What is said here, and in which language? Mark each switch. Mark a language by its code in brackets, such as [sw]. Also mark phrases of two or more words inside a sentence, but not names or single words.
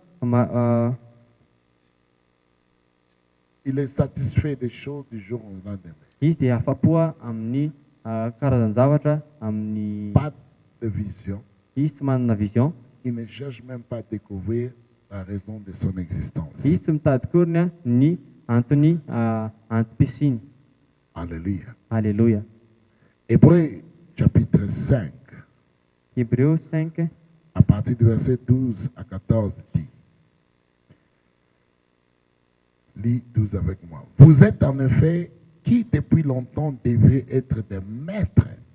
[fr] Il est satisfait des choses du jour au lendemain. [mg] izy dia afa-po amin'ny karazan-javatra amin'ny [fr] Pas de vision. [mg] izy tsy manana vision. [fr] Il ne cherche même pas à découvrir la raison de son existence. [mg] Izy tsy mitady koriny ny antony antom-pisiny. [fr] Alléluia. [mg] Alléluia. [fr] Hébreux chapitre 5, [mg] Hébreux 5, [fr] à partir du verset 12 à 14 dit, lis 12 avec moi. Vous êtes en effet qui depuis longtemps devez être des maîtres.